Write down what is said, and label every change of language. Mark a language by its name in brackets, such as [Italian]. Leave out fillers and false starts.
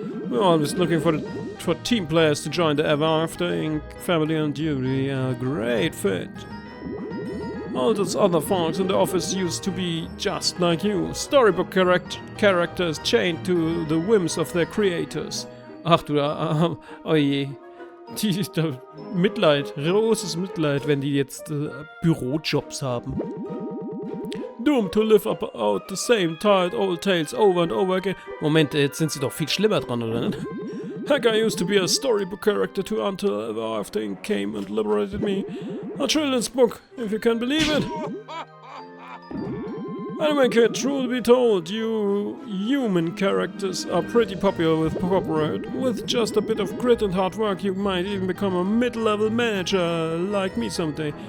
[English] We're always looking for team players to join the Ever After Inc. family, and you'll be a great fit. All those other folks in the office used to be just like you. Storybook characters chained to the whims of their creators. [German] Ach du, oh je. Mitleid, großes Mitleid, wenn die jetzt Bürojobs haben. [English] Doomed to live out the same tired old tales over and over again. [German] Moment, jetzt sind sie doch viel schlimmer dran, oder nicht? [English] Heck, I used to be a storybook character too until Ever After Inc. came and liberated me. A children's book, if you can believe it. Anyway, kid, truth be told, you human characters are pretty popular with corporate. With just a bit of grit and hard work, you might even become a mid-level manager like me someday.